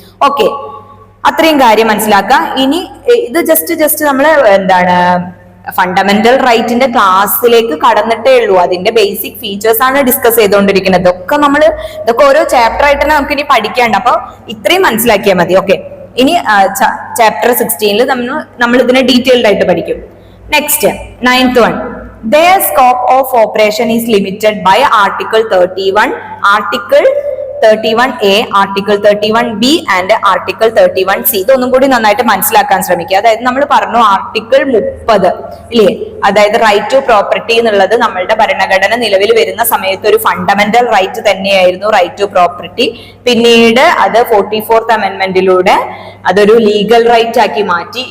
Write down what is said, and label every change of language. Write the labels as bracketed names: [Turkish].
[Malayalam] Okay, അത്രയും കാര്യം മനസ്സിലാക്കുക. ഇനി ഇത് ജസ്റ്റ് നമ്മൾ എന്താണ് ഫണ്ടമെന്റൽ റൈറ്റിന്റെ ക്ലാസ്സിലേക്ക് കടന്നിട്ടേ ഉള്ളൂ. അതിന്റെ ബേസിക് ഫീച്ചേഴ്സ് ആണ് ഡിസ്കസ് ചെയ്തുകൊണ്ടിരിക്കുന്നത്. ഇതൊക്കെ ഓരോ ചാപ്റ്റർ ആയിട്ട് തന്നെ നമുക്ക് ഇനി പഠിക്കാണ്ട്. അപ്പൊ ഇത്രയും മനസ്സിലാക്കിയാൽ മതി. ഓക്കെ, ഇനി ചാപ്റ്റർ 16 നമ്മൾ ഇതിനെ ഡീറ്റെയിൽഡ് ആയിട്ട് പഠിക്കും. [English] Next 9th one. Their scope of operation is limited by Article 31, Article 31A, Article 31B and Article 31C. [Malayalam] ഇതൊന്നും കൂടി നന്നായിട്ട് മനസ്സിലാക്കാൻ ശ്രമിക്കുക. അതായത് നമ്മൾ പറഞ്ഞു ആർട്ടിക്കിൾ 30 ഇല്ലേ, അതായത് റൈറ്റ് ടു പ്രോപ്പർട്ടി എന്നുള്ളത് നമ്മളുടെ ഭരണഘടന നിലവിൽ വരുന്ന സമയത്ത് ഒരു ഫണ്ടമെന്റൽ റൈറ്റ് തന്നെയായിരുന്നു റൈറ്റ് ടു പ്രോപ്പർട്ടി. പിന്നീട് അത് 44th അമെന്റ്മെന്റിലൂടെ അതൊരു ലീഗൽ റൈറ്റ് ആക്കി മാറ്റി.